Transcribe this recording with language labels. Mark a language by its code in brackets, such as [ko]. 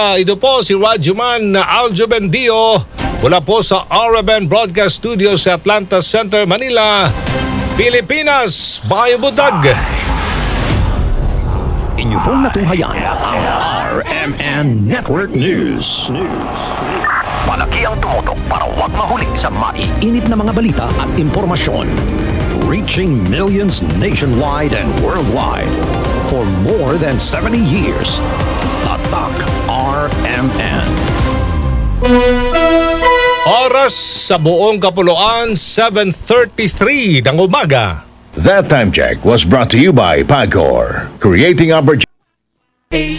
[tl] Ito po si Radyoman Aljo Bendio mula po sa RMN Broadcast Studio sa Atlanta Center, Manila, Pilipinas. Bayo Budag. Inyo pong natunghayan ang RMN Network News. Malaki ang tumutok para huwag mahuli sa maiinit na mga balita at impormasyon. [en] Reaching millions nationwide and worldwide. For more than 70 years. [tl] Tatak RMN. Oras sa buong kapuluan, 7:33 ng umaga. [en] That time check was brought to you by Pagcor, creating opportunities.